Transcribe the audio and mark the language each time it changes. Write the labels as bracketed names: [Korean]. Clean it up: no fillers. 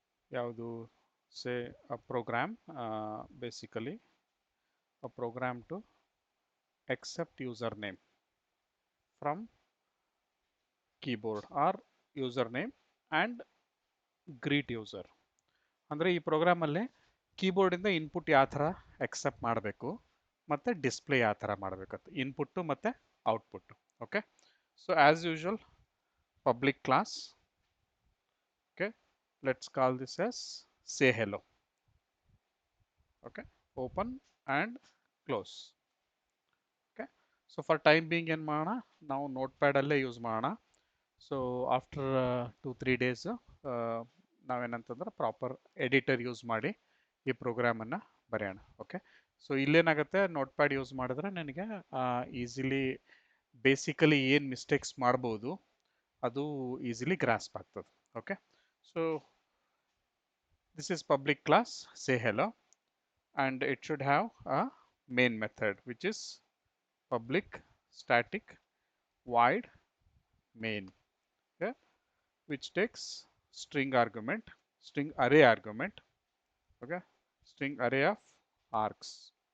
[English] ಯಾವುದು say a program, basically a program to accept username from keyboard or username and greet user. [Kannada] ಅಂದರೆ ಈ ಪ್ರೋಗ್ರಾಮಲ್ಲಿ ಕೀಬೋರ್ಡಿಂದ input ಯಾವ ಥರ ಎಕ್ಸೆಪ್ಟ್ ಮಾಡಬೇಕು ಮತ್ತು ಡಿಸ್ಪ್ಲೇ ಯಾವ ಥರ ಮಾಡಬೇಕಂತ ಇನ್ಪುಟ್ಟು ಮತ್ತು output. [English] Okay, so as usual public class. Okay, let's call this as say hello. Okay, open and close. Okay, so for time being [Kannada] ಏನು ಮಾಡೋಣ, ನಾವು ನೋಟ್ ಪ್ಯಾಡಲ್ಲೇ ಯೂಸ್ ಮಾಡೋಣ. [English] so after 2-3 days [Kannada] ನಾವೇನಂತಂದ್ರೆ proper editor use ಮಾಡಿ ಈ ಪ್ರೋಗ್ರಾಮನ್ನು ಬರೆಯೋಣ. Okay, so ಇಲ್ಲೇನಾಗುತ್ತೆ, note pad use ಮಾಡಿದ್ರೆ ನನಗೆ easily basically ಏನು ಮಿಸ್ಟೇಕ್ಸ್ ಮಾಡ್ಬೋದು ಅದು ಈಸಿಲಿ ಗ್ರಾಸ್ಪ್ ಆಗ್ತದೆ. [English] Okay, so this is public class say hello and it should have a main method which is public static void main, okay, which takes string argument, string array argument, okay, string array of args.